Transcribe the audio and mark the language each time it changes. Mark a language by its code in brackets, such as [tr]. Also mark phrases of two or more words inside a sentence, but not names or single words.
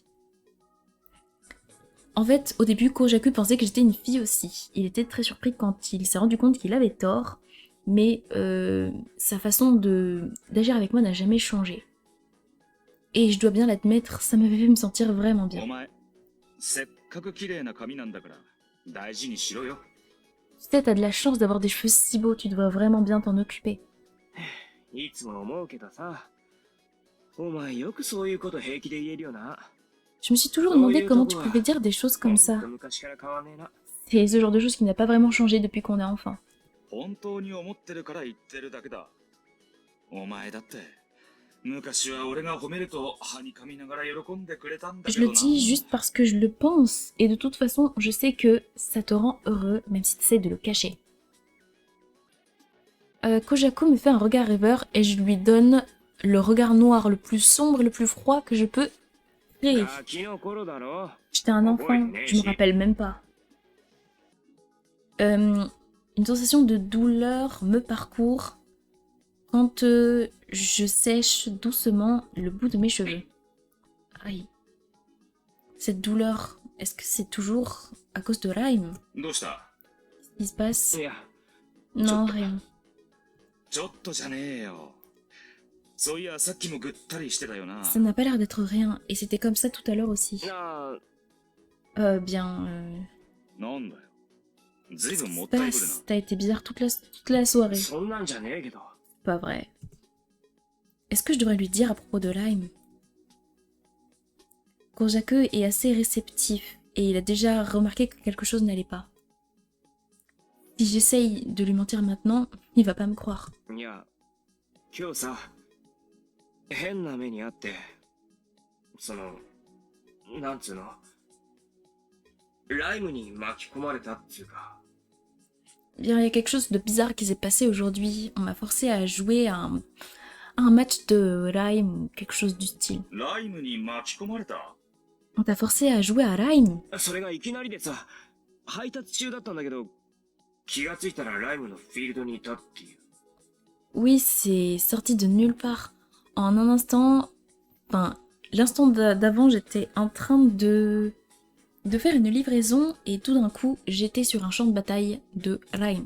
[fr] En fait, au début, Kojaku pensait que j'étais une fille aussi. Il était très surpris quand il s'est rendu compte qu'il avait tort, mais sa façon d'agir avec moi n'a jamais changé. Et je dois bien l'admettre, ça m'avait fait me sentir vraiment [ja] お [fr] bien. [ja] 前、せっかく綺麗な髪なんだから、大事にしろよ。 [fr] Tu sais, t'as de la chance d'avoir des cheveux si beaux, tu dois vraiment bien t'en occuper. [ja] いつも思うけどさ、お前よくそういうこと平気で言えるよな。 [fr] Je me suis toujours demandé comment tu pouvais dire des choses comme [ja] ほん [fr] ça. [ja] と昔から変わんねえな。 [fr] C'est ce genre de choses qui n'a pas vraiment changé depuis qu'on est enfant. [ja] 本当に思ってるから言ってるだけだ。お前だって、昔は俺が褒めると、はにかみながら喜んでくれたんだ [fr] Je [ja] け [fr] le [ja] どな。 [fr] dis juste parce que je le pense, et de toute façon, je sais que ça te rend heureux, même si tu essaies de le cacher. Kojaku me fait un regard rêveur et je lui donne le regard noir le plus sombre et le plus froid que je peux créer. [ja] ガキの頃だろ。 [fr] J'étais un enfant, je me rappelle même pas. Une sensation de douleur me parcourt quand je sèche doucement le bout de mes cheveux. Aïe. Cette douleur, est-ce que c'est toujours à cause de Rhyme? [ja] どうした？ [fr] Qu'est-ce qui se passe? [ja] いや、 [fr] Non, rien. [ja] ちょっとじゃねえよ。そういや、さっきもぐったりしてたよな。 [fr] Ça n'a pas l'air d'être rien, et c'était comme ça tout à l'heure aussi. [ja] なあ、 [fr] Bien, [ja] なんだよ。ずいぶん [fr] qu'est-ce [ja] も [fr] qui [ja] っ [fr] se [ja] たいぶるな。 [fr] passe? T'as été bizarre toute la soirée. そんなんじゃねえけど。 Pas vrai. Est-ce que je devrais lui dire à propos de Lime? Kojaku est assez réceptif et il a déjà remarqué que quelque chose n'allait pas. Si j'essaye de lui mentir maintenant, il va pas me croire. [ja] いや、今日さ、変な目にあって、なんつうの、ライムに巻き込まれたっつうか。 [fr] Bien, il y a quelque chose de bizarre qui s'est passé aujourd'hui. On m'a forcé à jouer à un match de Rime ou quelque chose du style. [ja] ライムに巻き込まれた。 [fr] On t'a forcé à jouer à Rime. [ja] それがいきなりでさ、配達中だったんだけど、気がついたらライムのフィールドにいたっていう。 [fr] Oui, c'est sorti de nulle part. En un instant, enfin, l'instant d'avant, j'étais en train de faire une livraison et tout d'un coup, j'étais sur un champ de bataille de Rime.